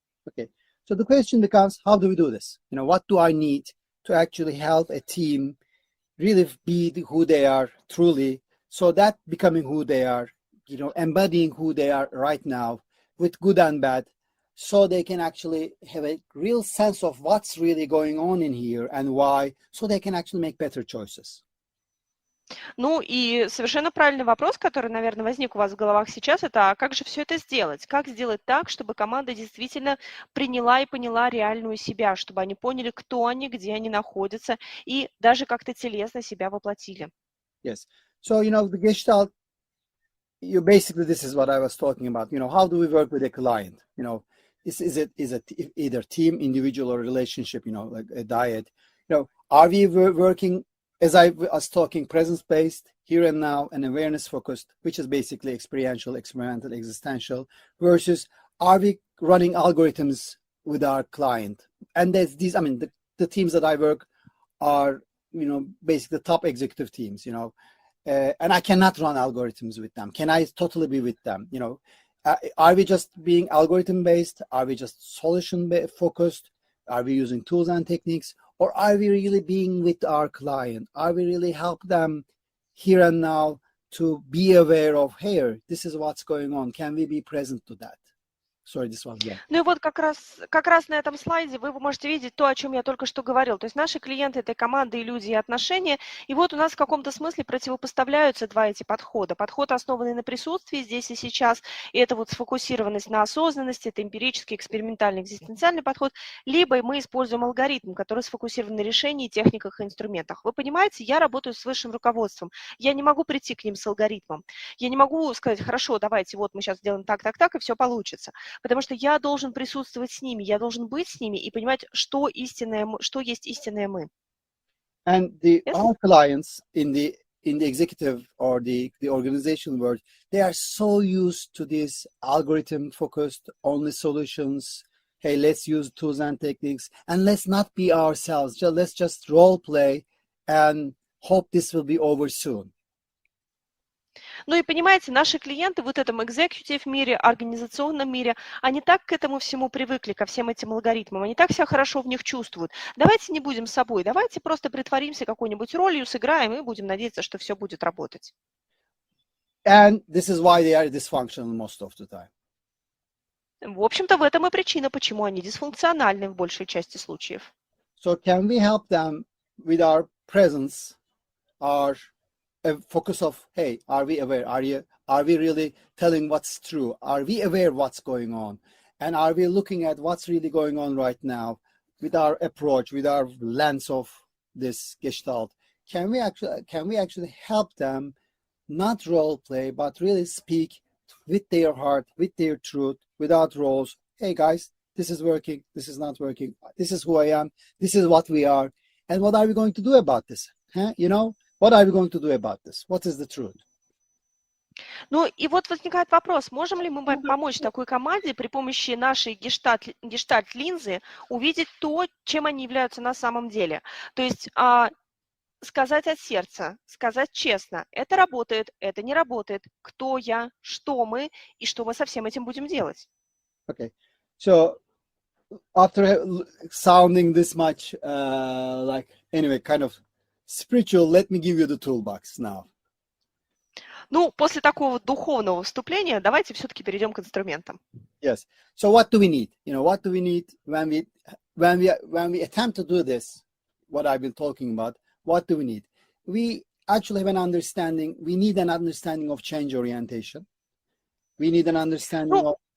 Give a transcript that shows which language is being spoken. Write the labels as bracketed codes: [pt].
[en] Okay. So the question becomes, how do we do this? What do I need to actually help a team really be who they are truly, so that becoming who they are, embodying who they are right now with good and bad, so they can actually have a real sense of what's really going on in here and why, so they can actually make better choices. [ru] Ну и совершенно правильный вопрос, который, наверное, возник у вас в головах сейчас, это как же все это сделать? Как сделать так, чтобы команда действительно приняла и поняла реальную себя, чтобы они поняли, кто они, где они находятся, и даже как-то телесно себя воплотили? [en] Yes. So, the Gestalt, basically this is what I was talking about. How do we work with a client? Is it either team, individual, or relationship? Like a diet. Are we working, as I was talking, presence-based, here and now, and awareness-focused, which is basically experiential, experimental, existential, versus are we running algorithms with our client? And there's these. The teams that I work are, basically the top executive teams. And I cannot run algorithms with them. Can I totally be with them? Are we just being algorithm-based? Are we just solution-focused? Are we using tools and techniques? Or are we really being with our client? Are we really help them here and now to be aware of, hey, this is what's going on. Can we be present to that? Sorry, this one, yeah. [ru] Ну и вот как раз на этом слайде вы можете видеть то, о чем я только что говорил. То есть наши клиенты – это команды, и люди, и отношения. И вот у нас в каком-то смысле противопоставляются два эти подхода. Подход, основанный на присутствии здесь и сейчас, и это вот сфокусированность на осознанности, это эмпирический, экспериментальный, экзистенциальный подход. Либо мы используем алгоритм, который сфокусирован на решении, техниках и инструментах. Вы понимаете, я работаю с высшим руководством. Я не могу прийти к ним с алгоритмом. Я не могу сказать, хорошо, давайте, вот мы сейчас сделаем так, и все получится. Потому что я должен присутствовать с ними, я должен быть с ними и понимать, что есть истинное мы. [en] And our clients in the executive or the organizational world, they are so used to this algorithm-focused only solutions. Hey, let's use tools and techniques, and let's not be ourselves. Let's just role play and hope this will be over soon. [ru] Ну и понимаете, наши клиенты в этом экзекьютив мире, организационном мире, они так к этому всему привыкли, ко всем этим алгоритмам, они так себя хорошо в них чувствуют. Давайте не будем собой, давайте просто притворимся какой-нибудь ролью, сыграем и будем надеяться, что все будет работать. [en] And this is why they are dysfunctional most of the time. [ru] В общем-то, в этом и причина, почему они дисфункциональны в большей части случаев. [en] So can we help them with our presence, our focus of, hey, are we aware? Are we really telling what's true? Are we aware what's going on? And are we looking at what's really going on right now with our approach, with our lens of this Gestalt? Can we actually help them not role play, but really speak with their heart, with their truth, without roles? Hey guys, this is working, this is not working, this is who I am, this is what we are, and what are we going to do about this? What are we going to do about this? What is the truth? [ru] Ну и вот возникает вопрос, можем ли мы помочь такой команде при помощи нашей гештальт-линзы увидеть то, чем они являются на самом деле? То есть сказать от сердца, сказать честно, это работает, это не работает, кто я, что мы и что мы со всем этим будем делать. [en] Okay, so after sounding this much kind of spiritual, let me give you the toolbox now. [ru] Ну, после такого духовного вступления давайте все-таки перейдем к инструментам. [en] Yes. So what do we need? What do we need when we attempt to do this? What I've been talking about. What do we need? We actually have an understanding. We need an understanding of change orientation. We need an understanding of.